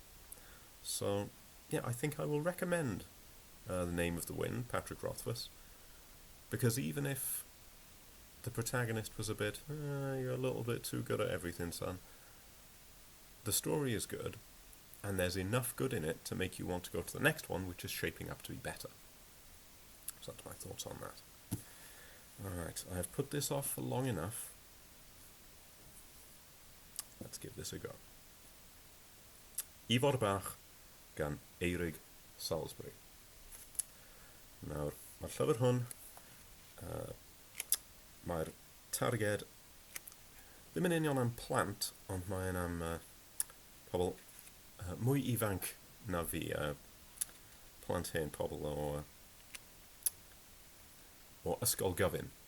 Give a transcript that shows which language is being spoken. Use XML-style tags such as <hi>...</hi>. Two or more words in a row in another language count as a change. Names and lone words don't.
<en>So, yeah, I think I will recommend The Name of the Wind, Patrick Rothfuss, because even if the protagonist was a bit, you're a little bit too good at everything, son, the story is good, and there's enough good in it to make you want to go to the next one, which is shaping up to be better. So that's my thoughts on that. Alright, I've put this off for long enough. Let's give this a go.</en> <cy>Ifor Bach gan Eirig Salisbury. Nawr, mae'r llyfr hwn, mae'r targed ddim yn union am plant, ond mae'n am pobl mwy ifanc na fi, plant hen, pobl o ysgol gyfun.</cy>